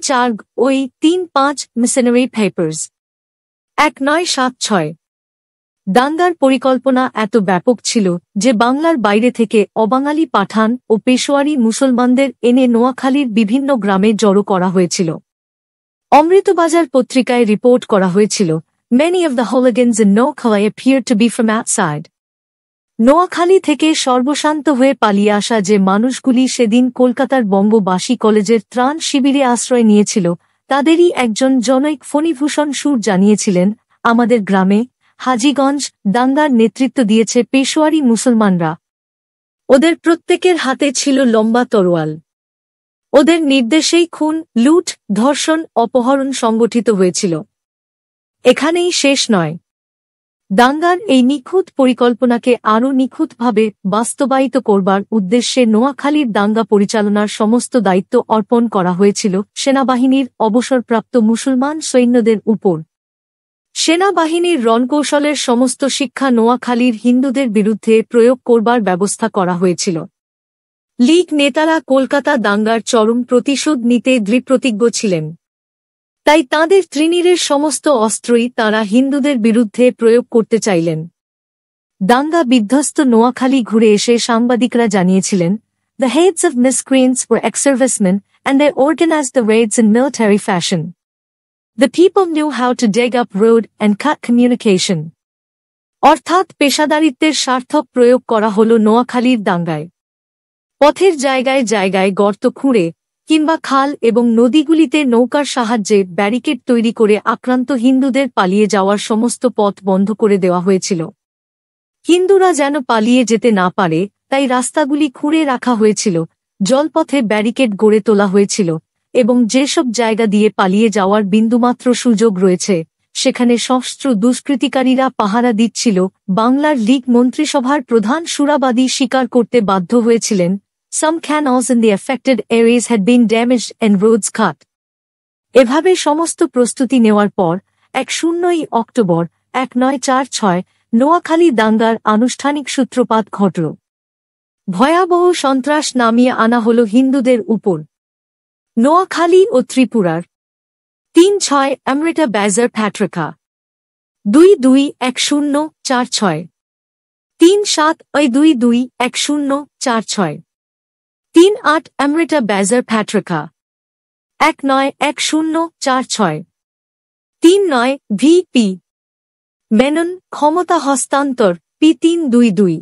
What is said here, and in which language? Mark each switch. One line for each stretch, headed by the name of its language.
Bangla: 3-4 missionary papers 1976। দাঙ্গার পরিকল্পনা এত ব্যাপক ছিল যে বাংলার বাইরে থেকে অবাঙালি পাঠান ও পেশোয়ারি মুসলমানদের এনে নোয়াখালীর বিভিন্ন গ্রামে জড়ো করা হয়েছিল। অমৃতবাজার পত্রিকায় রিপোর্ট করা হয়েছিল,
English: Many of the hooligans in Noakhali appeared to be from outside.
Bangla: Noakhali থেকে সর্বশান্ত হয়ে পালিয়ে আসা যে মানুষগুলি সেদিন কলকাতার বঙ্গবাসী কলেজের ত্রাণ শিবিরে আশ্রয় নিয়েছিল, তাদেরই একজন জনৈক ফণীভূষণ সুর জানিয়েছিলেন, আমাদের গ্রামে হাজীগঞ্জ দাঙ্গার নেতৃত্ব দিয়েছে পেশোয়ারি মুসলমানরা। ওদের প্রত্যেকের হাতে ছিল লম্বা তরোয়াল। ওদের নির্দেশেই খুন, লুট, ধর্ষণ, অপহরণ সংগঠিত হয়েছিল। এখানেই শেষ নয়। দাঙ্গার এই নিখুঁত পরিকল্পনাকে আরও নিখুঁতভাবে বাস্তবায়িত করবার উদ্দেশ্যে নোয়াখালীর দাঙ্গা পরিচালনার সমস্ত দায়িত্ব অর্পণ করা হয়েছিল সেনাবাহিনীর অবসরপ্রাপ্ত মুসলমান সৈন্যদের উপর। সেনাবাহিনীর রণকৌশলের সমস্ত শিক্ষা নোয়াখালীর হিন্দুদের বিরুদ্ধে প্রয়োগ করবার ব্যবস্থা করা হয়েছিল। লীগ নেতারা কলকাতা দাঙ্গার চরম প্রতিশোধ নিতে দৃঢ়প্রতিজ্ঞ ছিলেন। তাই তাঁদের ত্রিনীরের সমস্ত অস্ত্রই তাঁরা হিন্দুদের বিরুদ্ধে প্রয়োগ করতে চাইলেন। দাঙ্গা বিধ্বস্ত নোয়াখালী ঘুরে এসে সাংবাদিকরা জানিয়েছিলেন,
English: The heads of miscreants were ex-servicemen and they organized the raids in military fashion. The people knew how to dig up road and cut communication.
Bangla: অর্থাৎ পেশাদারিত্বের সার্থক প্রয়োগ করা হল নোয়াখালীর দাঙ্গায়। পথের জায়গায় জায়গায় গর্ত খুঁড়ে কিংবা খাল এবং নদীগুলিতে নৌকার সাহায্যে ব্যারিকেড তৈরি করে আক্রান্ত হিন্দুদের পালিয়ে যাওয়ার সমস্ত পথ বন্ধ করে দেওয়া হয়েছিল। হিন্দুরা যেন পালিয়ে যেতে না পারে তাই রাস্তাগুলি খুঁড়ে রাখা হয়েছিল, জলপথে ব্যারিকেড গড়ে তোলা হয়েছিল এবং যেসব জায়গা দিয়ে পালিয়ে যাওয়ার বিন্দুমাত্র সুযোগ রয়েছে সেখানে সশস্ত্র দুষ্কৃতিকারীরা পাহারা দিচ্ছিল। বাংলার লীগ মন্ত্রিসভার প্রধান সুরাবাদী স্বীকার করতে বাধ্য হয়েছিলেন,
English: Some canals in the affected areas had been damaged and roads cut.
Bangla: এভাবে সমস্ত প্রস্তুতি নেওয়ার পর 10 অক্টোবর 1946 নোয়াখালী দাঙ্গার আনুষ্ঠানিক সূত্রপাত ঘটল। ভয়াবহ সন্ত্রাস নামিয়ে আনা হল হিন্দুদের উপর। নোয়াখালী ও ত্রিপুরার 3-6 অমৃতা বাজার প্যাট্রিকা 221046 37221046 38 অমৃতা বাজার প্যাট্রিকা 191046 39 ভিপি মেনন ক্ষমতা হস্তান্তর P322